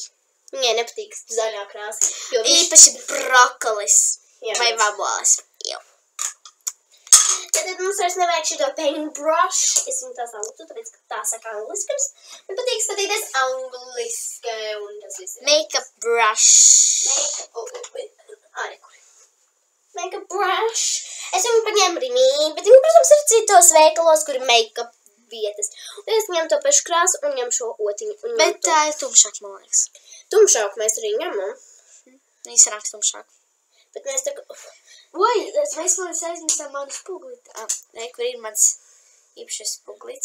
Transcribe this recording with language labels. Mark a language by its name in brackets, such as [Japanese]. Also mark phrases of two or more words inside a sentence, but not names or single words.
[Latvian] Viņai nepatīk zaļā krāsa. Īpaši brokolis. Vai vabolis. Tad mums vairs nevajag šito paintbrush. Es viņu tā saucu, tāpēc, ka tā saka angliskams. Man patīk skatīties angliski un tas viss. [English] Makeup brush. Makeup brush. [Latvian] Es viņu paņēmu Rimī, bet viņu, protams, ir citos veikalos, kur ir makeup vietas. Un es ņemu to pašu krāsu un ņemu šo otiņu. Bet tā ir tumšāk, man liekas. Tumšāk mēs arī ņemam. Viņi sanāk tumšāk. Bet mēs tā kā... Oi, mēs aiznesām manu spuglīti. Nē, kur ir mans īpašais spuglīts?